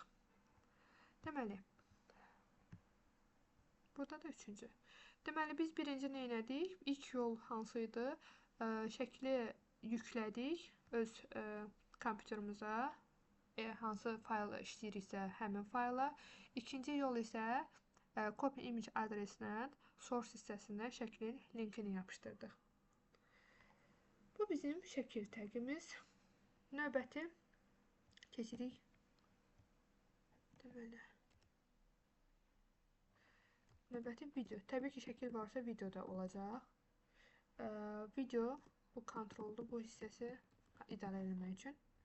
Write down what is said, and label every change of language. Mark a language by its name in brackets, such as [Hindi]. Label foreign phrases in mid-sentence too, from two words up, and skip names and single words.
[Azerbaijani] Deməli, burada da üçüncü. Deməli, biz birinci nə etdik? İlk yol hansıydı? Şəkli yüklədik öz kompüterimiza. Hansı fayla işləyiriksə həmin fayla. İkinci yol isə [English] copy image [Azerbaijani] adresinə source hissəsinə şəklin linkini yapışdırdıq. Bu bizim şəkil təqimiz. Növbəti keçirik. Deməli, növbəti video. Təbii ki, şəkil varsa video da olacaq. Video bu kontroldur, bu hissəsi idarə etmək üçün.